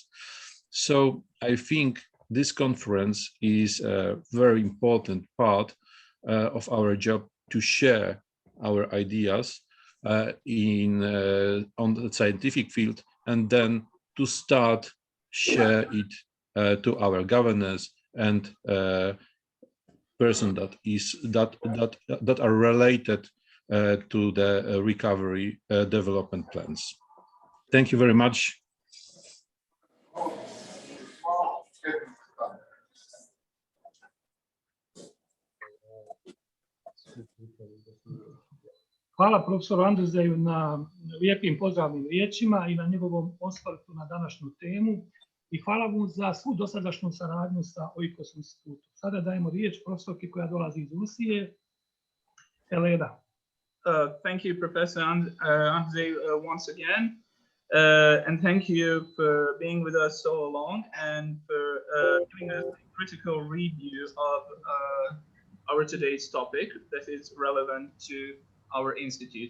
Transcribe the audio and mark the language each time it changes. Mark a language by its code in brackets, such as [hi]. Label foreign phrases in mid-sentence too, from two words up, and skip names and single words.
[en] So I think this conference is a very important part of our job, to share our ideas on the scientific field, and then to start share it to our governors and persons that are related to the recovery development plans. Thank you very much. [bs] Hvala profesoru Andrezeju na lijepim pozdravnim riječima i na njegovom osvrtu na današnju temu, i hvala mu za svu dosadašnju saradnju sa Oikos Institutom. Sada dajemo riječ profesorki koja dolazi iz Rusije, Elena. [en] Thank you, Professor Andrzej, once again. And thank you for being with us so long and for giving us a critical review of our today's topic that is relevant to our institute.